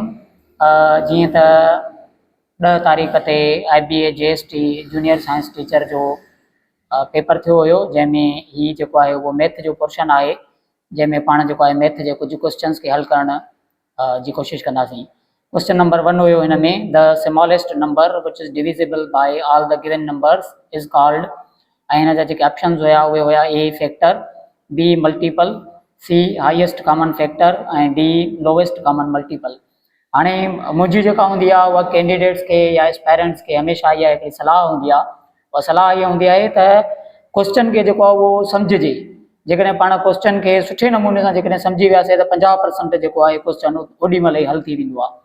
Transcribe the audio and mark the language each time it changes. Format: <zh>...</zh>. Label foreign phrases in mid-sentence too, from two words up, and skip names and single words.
<sd>जीअं त 10 तारीख़ ते IBA JST</sd> <en>Junior Science Teacher</en> <sd>जो पेपर थियो हुयो, जंहिंमें ही जेको आहे उहो मैथ जो पोर्शन आहे, जंहिंमें पाण जेको आहे मैथ जे कुझु क्वेश्चन्स खे हल करण जी कोशिशि कंदासीं।</sd> <en>Question number 1</en> <sd>हुयो हिन में,</sd> <en>The smallest number which is divisible by all the given numbers is called,</en> <sd>ऐं हिन जा जेके ऑप्शंस हुया उहे हुया</sd> <en>A factor, B multiple, C highest common factor</en> <sd>ऐं</sd> <en>D lowest common multiple.</en> <sd>हाणे मुंहिंजी जेका हूंदी आहे उहा कैंडिडेट्स खे या एस्पायरेंट्स खे हमेशह इहा हिकिड़ी सलाह हूंदी आहे, उहा सलाह इहा हूंदी आहे त क्वेश्चन खे जेको आहे उहो सम्झिजे। जेकॾहिं पाण क्वेश्चन खे सुठे नमूने सां जेकॾहिं सम्झी वियासीं त 50% जेको आहे क्वेश्चन ओॾी महिल ई हल थी वेंदो आहे।</sd>